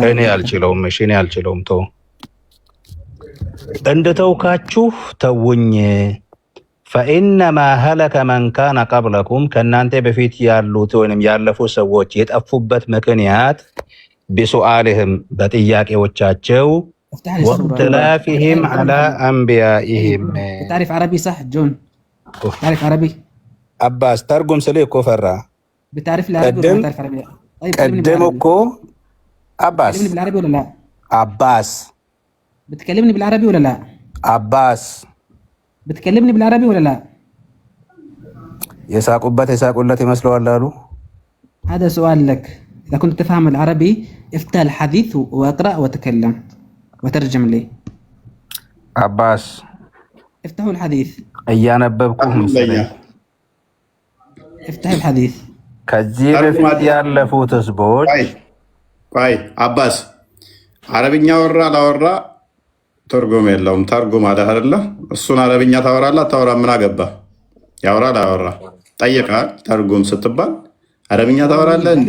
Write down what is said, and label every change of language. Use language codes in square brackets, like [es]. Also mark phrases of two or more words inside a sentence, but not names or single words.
[am] እኔ አልችለውም። እሺ እኔ አልችለውም። ተው እንደተውካችሁ ተውኝ። [ar] فإنما هلك من كان قبلكم [am] ከእናንተ በፊት ያሉት ወይንም ያለፉ ሰዎች የጠፉበት ምክንያት ቢሱአልህም በጥያቄዎቻቸው [ar] واختلافهم على أنبيائهم። تعرف عربي صح جون تعرف عربي [am] አባስ ተርጉም ስልህ እኮ ፈራ። [ar] بتعرف العربي ولا تعرف عربي؟ [am] ቀደም እኮ አባስ [ar] بتكلمني بالعربي ولا لا؟ [am] አባስ [ar] بتكلمني بالعربي ولا لا؟ [am] አባስ [ar] بتكلمني بالعربي ولا لا؟ [am] የሳቁበት የሳቁለት ይመስለዋል አሉ። [ar] هذا سؤال لك، إذا كنت تفهم العربي افتح الحديث واقرأ وتكلم وترجم لي. [am] አባስ [ar] افتحوا الحديث [am] እያነበብኩህ መሰለኝ። [ar] افتح الحديث [am] ከዚህ በፊት ያለፉት ህዝቦች ቆይ አባስ አረብኛ ወራ ላወራ ትርጉም የለውም። ተርጉም አለ አይደለ? እሱን አረብኛ ታወራለህ አታወራ? ምን አገባ? ያወራ ላወራ ጠይቃል። ተርጉም ስትባል አረብኛ ታወራለህ እንዴ?